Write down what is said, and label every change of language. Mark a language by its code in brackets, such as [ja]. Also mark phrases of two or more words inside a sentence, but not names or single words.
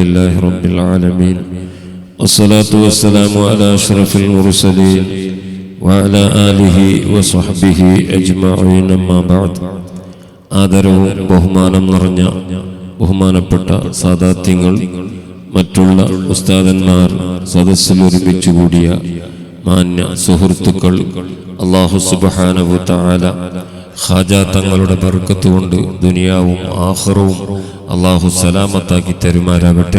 [ar] لله رب العالمين والصلاة والسلام على أشرف المرسلين وعلى آله وصحبه أجمعين أما بعد [ml] ആദരവും ബഹുമാനം നിറഞ്ഞ ബഹുമാനപ്പെട്ട സാദാത്യങ്ങൾ, മറ്റുള്ള ഉസ്താദന്മാർ, സദസ്സിൽ ഒരുമിച്ച് കൂടിയ മാന്യ സുഹൃത്തുക്കൾ, [ar] الله سبحانه وتعالى [ml] ഖാജ തങ്ങളുടെ ബർക്കത്ത് കൊണ്ട് ദുനിയാവും ആഖിറവും അല്ലാഹു സലാമത്താക്കി തരുമാറാകട്ടെ.